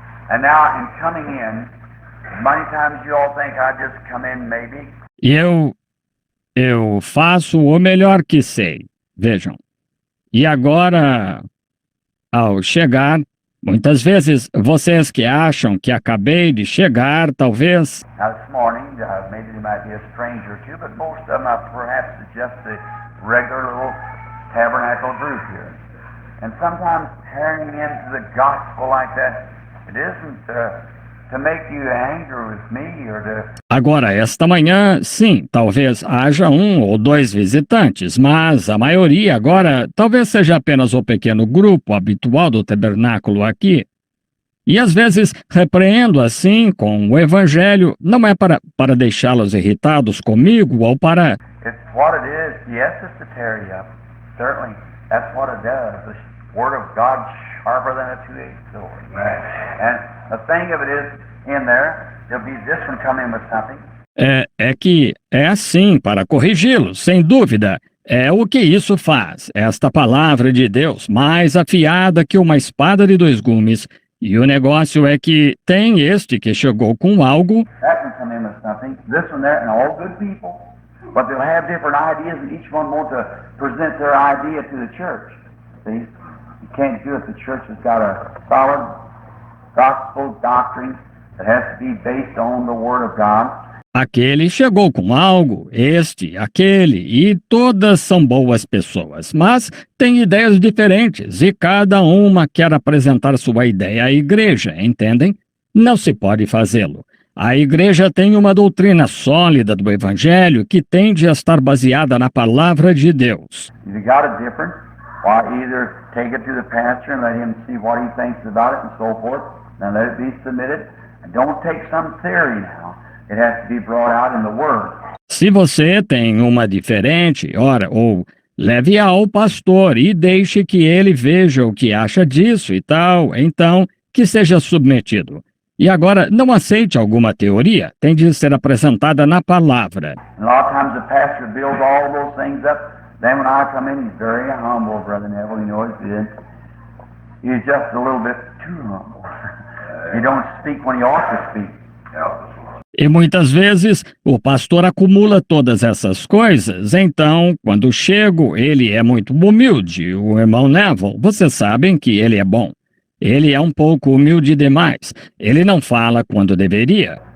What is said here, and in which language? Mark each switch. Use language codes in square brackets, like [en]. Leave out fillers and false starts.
[en] And now, in coming in, many times you all think I just come in maybe. [pt] Eu faço o melhor que sei, vejam. E agora, ao chegar, muitas vezes vocês que acham que acabei de chegar, talvez. [en] Now this morning, maybe there might be a stranger or two, but most of them perhaps is just the regular little tabernacle group here. And sometimes tearing into the gospel like that, it isn't to make you angry with me or to... [pt] Agora, esta manhã, sim, talvez haja um ou dois visitantes, mas a maioria agora talvez seja apenas o pequeno grupo habitual do tabernáculo aqui. E às vezes repreendo assim com o evangelho, não é para deixá-los irritados comigo ou para... [en] It's what it is. Yes, it's to tear you up. Certainly, that's what it does. The word of God sharper than a two-edged sword. And the thing of it is, in there'll be this one coming with something. [pt] É que é assim para corrigi-los, sem dúvida. É o que isso faz. Esta palavra de Deus, mais afiada que uma espada de dois gumes. E o negócio é que tem este que chegou com algo. [en] That one come in with something. This one there, and all good people. But they'll have different ideas, and each one wants to present their idea to the church. See? You can't do it. The church has got a solid gospel doctrine that has to be based on the Word of God. [pt] Aquele chegou com algo, aquele, e todas são boas pessoas, mas têm ideias diferentes e cada uma quer apresentar sua ideia à igreja, entendem? Não se pode fazê-lo. A igreja tem uma doutrina sólida do evangelho que tende a estar baseada na palavra de Deus. [en] If you got it different, why either take it to the pastor and let him see what he thinks about it and so forth, and let it be submitted. And don't take some theory now. It has to be brought out in the Word. [pt] Se você tem uma diferente, ou leve ao pastor e deixe que ele veja o que acha disso e tal, então que seja submetido. E agora, não aceite alguma teoria, tem de ser apresentada na palavra. [en] And a lot of times the pastor builds all those things up. Then when I come in, he's very humble, Brother Neville, you know he's good. He's just a little bit too humble. He don't speak when he ought to speak. [pt] E muitas vezes o pastor acumula todas essas coisas, então, quando chego, ele é muito humilde. O irmão Neville, vocês sabem que ele é bom. Ele é um pouco humilde demais. Ele não fala quando deveria.